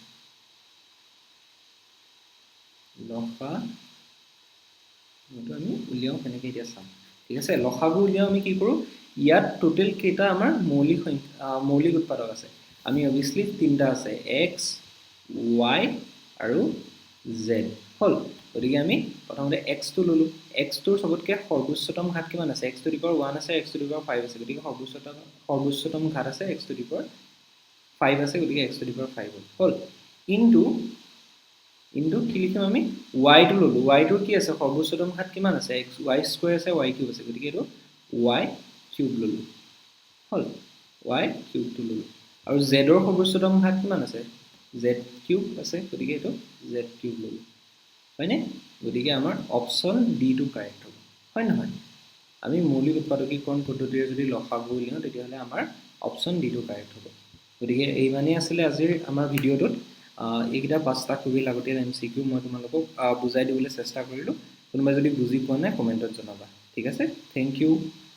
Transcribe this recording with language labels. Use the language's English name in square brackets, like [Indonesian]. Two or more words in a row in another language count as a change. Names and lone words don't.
[Assamese] লসাগুটো আমি উলিয়াও কেনেকৈ এতিয়া চাম ঠিক আছে লসাগু উলিয়াও আমি কি কৰো ইয়াত টোটাল কেটা আমাৰ মৌলিক সংখ্যা মৌলিক উৎপাদক আছে আমি obviously তিনটা আছে x y আৰু z হল গতিকে আমি প্ৰথমতে x টো ললো x টোৰ সবতকে সৰ্বোচ্চতম ঘাত কিমান আছে [English] x to the power 1 [Assamese] আছে [English] x to the power 5 [Assamese] আছে গতিকে সৰ্বোচ্চতম ঘাত আছে [English] x to the power 5 [Assamese] আছে গতিকে [English] x to the power 5 [Assamese] হল ইনটু কি লিখিম আমি y টো ললো y টোৰ কি আছে সৰ্বোচ্চতম ঘাত কিমান আছে x y স্কয়াৰ আছে y কিউব আছে গতিকে এটো y কিউব ললো হল y কিউব টো ললো আৰু z ৰ সৰ্বোচ্চতম ঘাত কিমান আছে z কিউব আছে গতিকে এটো z কিউব ললো হয়নে গতিকে আমাৰ [English] option D [Assamese] টো কাৰেক্ট হ'ব হয় নহয় আমি মৌলিক উৎপাদকীকৰণ পদ্ধতিৰে যদি লসাগু উলিয়াও তেতিয়াহলে আমাৰ [English] option D [Assamese] টো কাৰেক্ট হ'ব গতিকে এই মানে আছিল আজিৰ আমাৰ ভিডিওটোত এইকিটা পাঁচটা খুবই লাগতিয়াল এমসিকিউ মই তোমালোকক বুজাই দিবলৈ চেষ্টা কৰিলো কোনোবাই যদি বুজি পোৱা নাই কমেন্টত জনাবা ঠিক আছে [English] thank you